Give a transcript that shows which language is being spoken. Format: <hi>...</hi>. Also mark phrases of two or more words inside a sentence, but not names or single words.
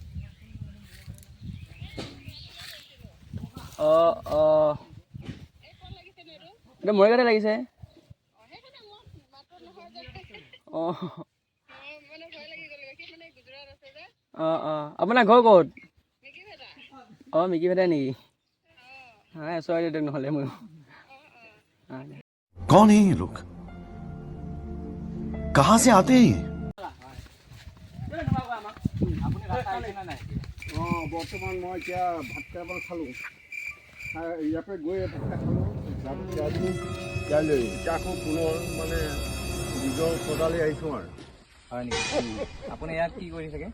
<as>এতিয়া মৰিগাঁৱতে লাগিছে। আপোনাৰ ঘৰ ক'ত? মিকি ভেটাই নেকি? চৰাই দিয়ক নহ'লে মই।</as> <hi>कौन है ये लोग? कहां से आते हैं ये?</hi> <as>বৰ্তমান মই এতিয়া ভাত কেইটামান খালোঁ, ইয়াতে গৈ ভাত খালোঁ, ইয়ালৈ এতিয়া আকৌ পুনৰ মানে নিজৰ সদালৈ আহিছোঁ আৰু। হয় নেকি? আপুনি ইয়াত কি কৰি থাকে?</as>